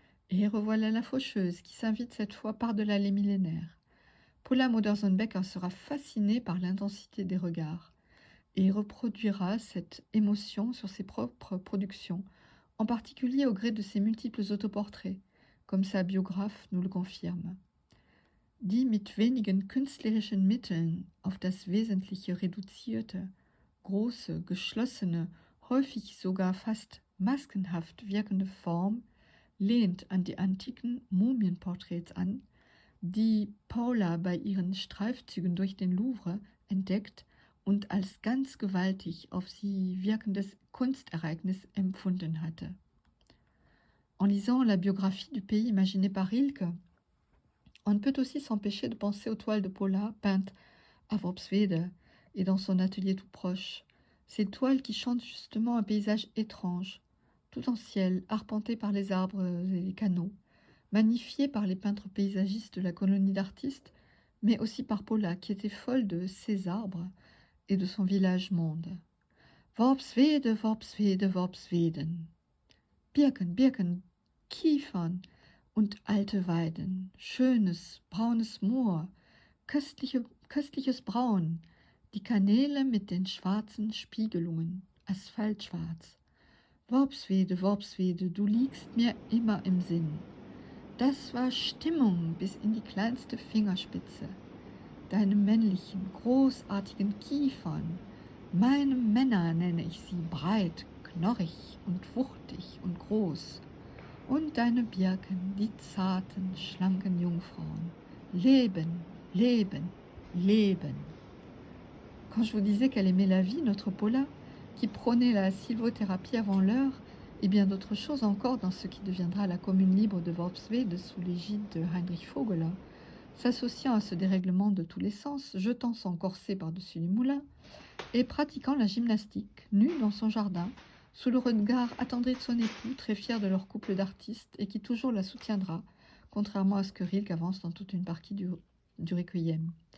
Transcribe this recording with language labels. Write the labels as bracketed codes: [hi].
[fr] Et revoilà la faucheuse qui s'invite cette fois par-delà les millénaires. Paula Modersohn-Becker sera fascinée par l'intensité des regards et reproduira cette émotion sur ses propres productions, en particulier au gré de ses multiples autoportraits, comme sa biographe nous le confirme. [de] Die mit wenigen künstlerischen Mitteln auf das Wesentliche reduzierte, große, geschlossene, häufig sogar fast maskenhaft wirkende Form lehnt an die antiken Mumienporträts an, die Paula bei ihren Streifzügen durch den Louvre entdeckt und als ganz gewaltig auf sie wirkendes Kunstereignis empfunden hatte. [fr] En lisant la biographie du pays imaginé par Rilke, on ne peut aussi s'empêcher de penser aux toiles de Paula peintes à Worpswede et dans son atelier tout proche, ces toiles qui chantent justement un paysage étrange, tout en ciel, arpenté par les arbres et les canaux, magnifié par les peintres paysagistes de la colonie d'artistes, mais aussi par Paula, qui était folle de ces arbres et de son village monde. [de] Worpswede, Worpswede, Worpsweden. Birken, Birken, Kiefern und alte Weiden, schönes, braunes Moor, köstliches Braun, die Kanäle mit den schwarzen Spiegelungen, asphaltschwarz. Worpswede, Worpswede, du liegst mir immer im Sinn. Das war Stimmung bis in die kleinste Fingerspitze. Deine männlichen, großartigen Kiefern, meine Männer nenne ich sie, breit, knorrig und wuchtig und groß. Und deine Birken, die zarten, schlanken Jungfrauen. Leben, Leben, Leben. [fr] Quand je vous disais qu'elle aimait la vie, notre Paula, qui prônait la sylvothérapie avant l'heure, et bien d'autres choses encore dans ce qui deviendra la commune libre de Worpswede sous l'égide de Heinrich Vogler, s'associant à ce dérèglement de tous les sens, jetant son corset par-dessus les moulins, et pratiquant la gymnastique, nue dans son jardin, sous le regard attendri de son époux, très fier de leur couple d'artistes, et qui toujours la soutiendra, contrairement à ce que Rilke avance dans toute une partie du Requiem.